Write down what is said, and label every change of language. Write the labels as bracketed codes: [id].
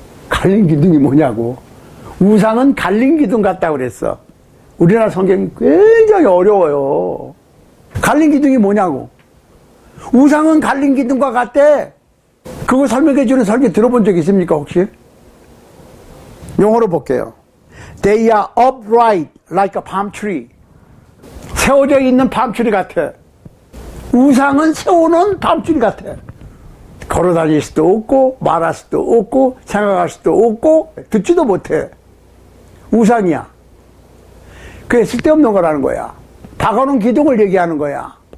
[ko] 갈린 기둥이 뭐냐고. 우상은 갈린 기둥 같다고 그랬어. 우리나라 성경이 굉장히 어려워요. 갈린 기둥이 뭐냐고. 우상은 갈린 기둥과 같대. 그거 설명해 주는 설교 들어본 적 있습니까 혹시? 영어로 볼게요. [en] They are upright like a palm tree. [ko] 세워져 있는 밤추리 같아. 우상은 세워놓은 밤추리 같아. 걸어다닐 수도 없고 말할 수도 없고 생각할 수도 없고 듣지도 못해. 우상이야. 그게 쓸데없는 거라는 거야. 박아놓은 기둥을 얘기하는 거야.